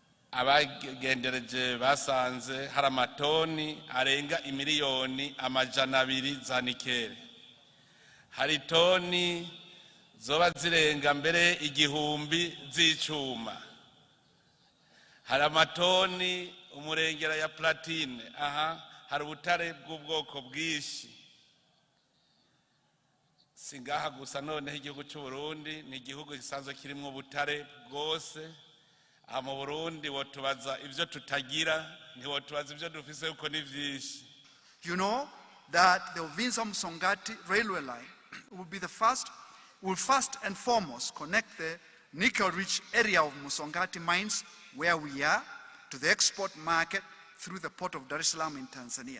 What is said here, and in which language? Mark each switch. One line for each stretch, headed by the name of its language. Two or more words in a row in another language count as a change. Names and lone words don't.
Rundi: abagendereje basanze hari amatoni arenga imiliyoni 200 za nikeli, hari toni zoba zirenga mbere 1000 z'icuma, hari amatoni umurengera ya platine, hari ubutare bw'ubwoko bwinshi. Singaha gusa noneho igihugu cy'u Burundi ni igihugu gisanzwe kirimo ubutare bwose. Aha mu Burundi wotubaza ivyo tutagira, ntiwotubaza ivyo dufise uko ni vyinshi.
English: You know that the Uvinza-Musongati railway line will first and foremost connect the nickel-rich area of Musongati mines, where we are, to the export market through the port of Dar es Salaam in Tanzania.